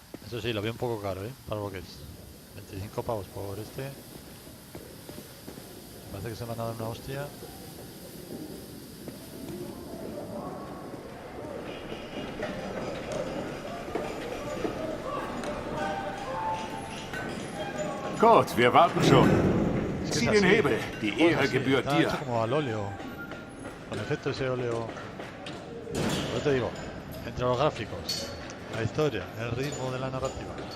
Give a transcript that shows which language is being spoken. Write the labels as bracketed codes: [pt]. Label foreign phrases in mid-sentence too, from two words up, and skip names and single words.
[es] Eso sí, lo veo un poco caro, ¿eh? Para lo que es. 25 pavos por este. Parece que se me ha dado una hostia. [de] Gut, wir warten schon. [es] Es que [de] Zieh [es] es [de] den [es] así. [de] Hebel. Die [es] El juego es [de] Ehre [es] así, [de] gebührt [es] está [de] dir. [es] hecho como al óleo. Con efecto ese óleo. Yo te digo, entre los gráficos, la historia, el ritmo de la narrativa.